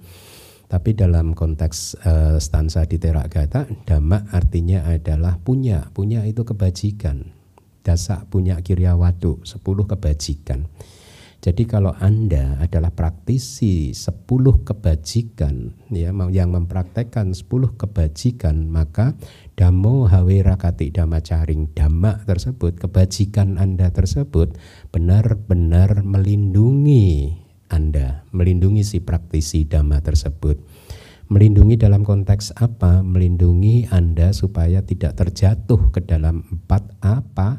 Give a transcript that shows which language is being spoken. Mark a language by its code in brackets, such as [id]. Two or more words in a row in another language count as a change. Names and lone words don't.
[id] Tapi dalam konteks stansa di Teragatha, dhamma artinya adalah punya. Punya itu kebajikan. [pi] Dasa punya kiryawadu, [id] 10 kebajikan. Jadi kalau Anda adalah praktisi 10 kebajikan ya, yang mempraktekkan 10 kebajikan, maka [pi] Dhammo hawe rakati dhammacaring, [id] dhamma tersebut, kebajikan Anda tersebut benar-benar melindungi Anda, melindungi si praktisi dhamma tersebut. Melindungi dalam konteks apa? Melindungi Anda supaya tidak terjatuh ke dalam 4 apa?